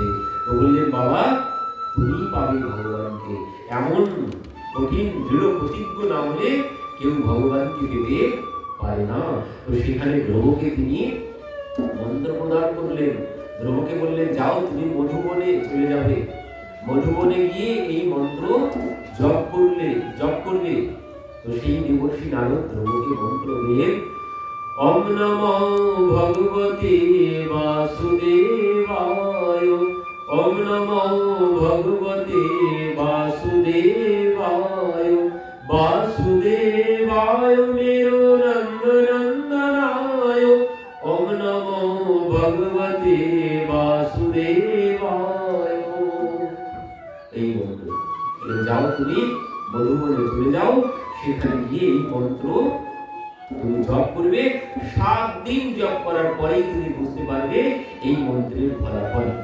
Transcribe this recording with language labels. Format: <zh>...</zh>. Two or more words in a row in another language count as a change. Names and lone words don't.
<bn>তো বললেন বাবা তুমি পাবে ভগবানকে, এমন কঠিন দৃঢ় প্রতিজ্ঞ না হলে কেউ ভগবানকে পেতে পারে না। তো সেখানে ধ্রুবকে তিনি মন্ত্র প্রদান করলেন, ধ্রুবকে বললেন যাও তুমি মধুবনে চলে যাবে, মধুবনে গিয়ে এই মন্ত্র জপ করবে। তো সেই দেবর্ষি নারদ ধ্রুবকে মন্ত্র দিলেন</bn> <sa>ওম নমো ভগবতে বাসুদেবায়, ওম নমো ভগবতে বাসুদেবায়, বাসুদেবায় মেরো নন্দনন্দনায়, ওম নমো ভগবতে বাসুদেবায়।</sa> <bn>এই মন্ত্র যাও তুমি মধুবনে চলে যাও, সেখানে গিয়ে এই মন্ত্র তুমি জপ করবে, 7 দিন জপ করার পরেই তুমি বুঝতে পারবে এই মন্ত্রের ফলাফল।</bn>